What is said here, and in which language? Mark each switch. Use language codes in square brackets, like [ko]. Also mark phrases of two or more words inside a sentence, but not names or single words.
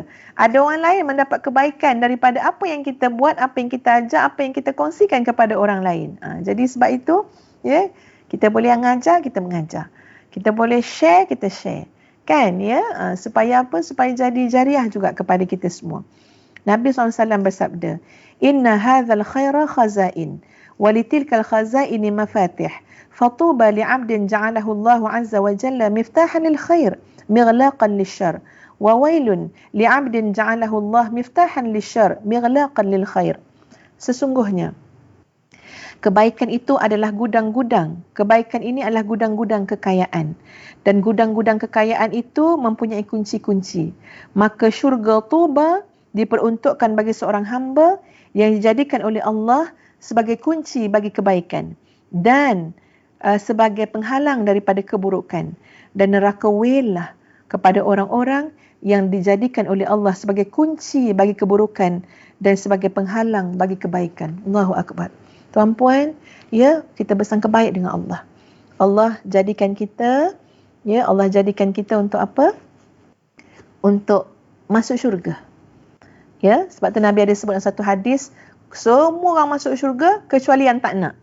[ms] Ada orang lain mendapat kebaikan daripada apa yang kita buat, apa yang kita ajar, apa yang kita kongsikan kepada orang lain. Jadi sebab itu, ya, kita boleh mengajar, kita mengajar. Kita boleh share, kita share. Kan, ya? Supaya apa? Supaya jadi jariah juga kepada kita semua. Nabi SAW bersabda, [ar] إن هذا الخير خزائن، ولتلك الخزائن مفاتيح. فطوبى لعبد جعله الله عز وجل مفتاحا للخير مغلاقا للشر وويل لعبد جعله الله مفتاحا للشر مغلاقا للخير. [ms] Sesungguhnya kebaikan itu adalah gudang-gudang. Kebaikan ini adalah gudang-gudang kekayaan. Dan gudang-gudang kekayaan itu mempunyai kunci-kunci. Maka syurga Tuba diperuntukkan bagi seorang hamba yang dijadikan oleh Allah sebagai kunci bagi kebaikan. Dan sebagai penghalang daripada keburukan, dan neraka Waillah kepada orang-orang yang dijadikan oleh Allah sebagai kunci bagi keburukan dan sebagai penghalang bagi kebaikan. [ar] الله أكبر. [ms] Tuan-puan, ya, kita bersangka baik dengan Allah. Allah jadikan kita, ya, Allah jadikan kita untuk apa? Untuk masuk syurga. Ya, sebab tu Nabi ada sebut dalam satu hadis, semua orang masuk syurga kecuali yang tak nak.